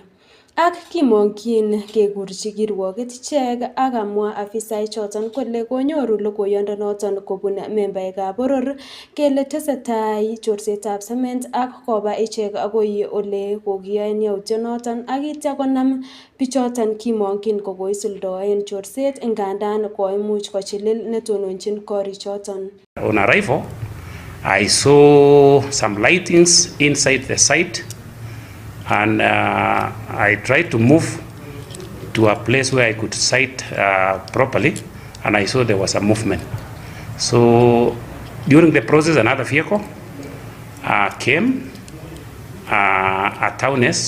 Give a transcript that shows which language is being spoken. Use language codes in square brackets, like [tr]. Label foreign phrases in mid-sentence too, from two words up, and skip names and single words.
[kln] Ak kimong'yin kekurchi kirwoket ichek ak amwa afisaek choton kole konyoru logoiyondonoton kobun membaekab boror kele tesetai chorsetab cement ak koba ichek agoi ole kokiyoen yautyonoton ak itya konam bichoton kimong'yin kokoisuldoen chorset ngandan koimuch kochilil netononchin korichoton. [en] On arrival, I saw some lightings inside the site. And I tried to move to a place where I could sight properly, and I saw there was a movement. So during the process, another vehicle came, a Taunus.